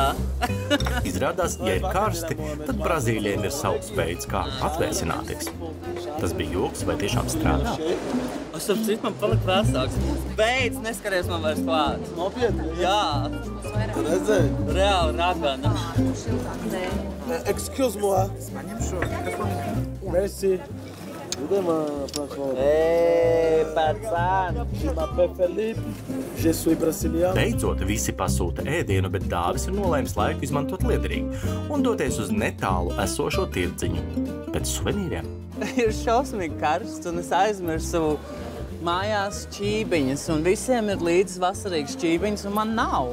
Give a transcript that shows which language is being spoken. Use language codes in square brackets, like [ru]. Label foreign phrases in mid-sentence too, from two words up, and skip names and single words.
[lv] Izrādās, ja ir karsti, tad Brazīlijiem ir savs veids, kā atvēsināties. Tas bija joks vai tiešām strādā? Es ap citu man palika vēsāks. Beidz, neskaries man vairs klāt. Nopietni? Jā. Tu redzēji? Reāli ragana. [fr] Excuse-moi. Merci. [lv] Pacān. [fr] Je m'appelle Felipe. Je suis brésilien. [lv] Beidzot, visi pasūta ēdienu, bet Dāvis ir nolēmis laiku izmantot liederīgi un doties uz netālu esošo tirdziņu. Pēc suvenīriem. Ir šausmīgi karsts, un es aizmirsu mājās šķībiņas, un visiem ir līdz vasarīgas šķībiņas, un man nav.